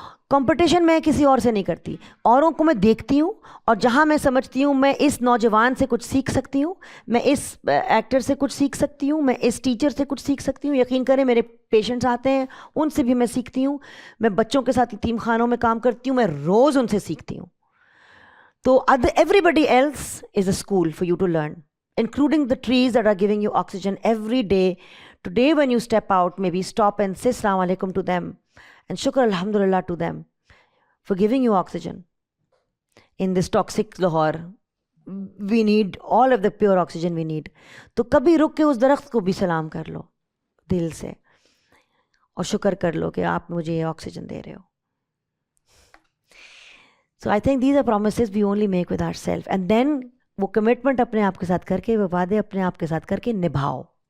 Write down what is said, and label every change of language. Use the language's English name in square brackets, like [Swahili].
[Urdu] Competition میں کسی اور سے نہیں کرتی, اوروں کو میں دیکھتی ہوں, اور جہاں میں سمجھتی ہوں میں اس نوجوان سے کچھ سیکھ سکتی ہوں, میں اس ایکٹر سے کچھ سیکھ سکتی ہوں, میں اس ٹیچر سے کچھ سیکھ سکتی ہوں. یقین کریں میرے پیشنٹس آتے ہیں, ان سے بھی میں سیکھتی ہوں. میں بچوں کے ساتھ یتیم خانوں میں کام کرتی ہوں, میں روز ان سے سیکھتی ہوں. [English] تو everybody else is a school for you to learn, including the trees that are giving you oxygen every day. Today when you step out, maybe stop and say Assalamu alaikum to them. And shukr alhamdulillah to them for giving you oxygen in this toxic Lahore. We need all of the pure oxygen we need. [Urdu] تو کبھی رک کے اس درخت کو بھی سلام کر لو دل سے, اور شکر کر لو کہ آپ مجھے یہ آکسیجن دے رہے ہو. [English] So I think these are promises we only make with ourselves, and then [Urdu] وہ کمٹمنٹ اپنے آپ کے ساتھ کر کے, وہ وعدے اپنے آپ کے ساتھ کر کے نبھاؤ.